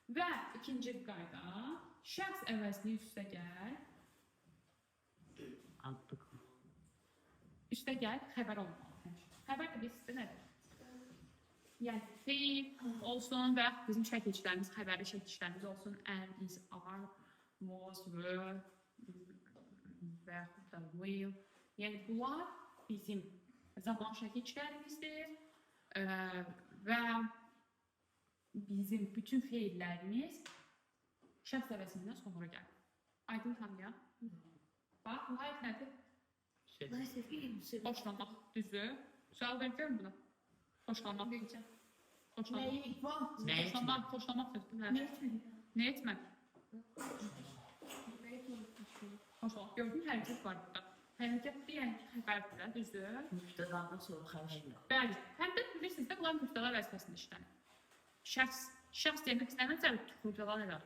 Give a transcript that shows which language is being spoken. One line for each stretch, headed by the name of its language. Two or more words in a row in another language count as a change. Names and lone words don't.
Azerbaijani: Və ikinci qayda, şəxs əvəzini üstə gəl.
Turkish: Artık.
Azerbaijani: Üstə gəl, xəbər olmalı. Xəbər də bizdə nədir? Yəni, feil olsun və bizim şəkilçilərimiz, xəbəri şəkilçilərimiz olsun.
English: Am, is, are, was, were
Azerbaijani: və yaxud da
English: will.
Azerbaijani: Yəni, bunlar bizim zaman şəkilçilərimizdir və bizim bütün feillərimiz şəxs əvəzindən sonra gəlir. Aydın tanıyaq. Bax, bu hayət nədir? Şey.
Turkish: Neyse ki,
Azerbaijani: Xoşlamaq, düzdür. Sual verir buna. Xoşlamaq deyəcəm. Xoşlamaq.
Turkish: Neyi? Var. Ne için?
Azerbaijani: Xoşlamaq sözü.
Turkish: Ne etmedi?
Azerbaijani: Nə etmək?
Turkish: Ne etmedi?
Azerbaijani: Xoşlamaq. Gördün, hərəkət var burada. Hərəkət deyən xəbərdir, düzdür. Müftədandan sonra xəbərlə. Bəli. Həm də bilirsiniz də, bunlar müftəda vəzifəsində işlənir. Şəxs demək istəniləcək müftəda nədir?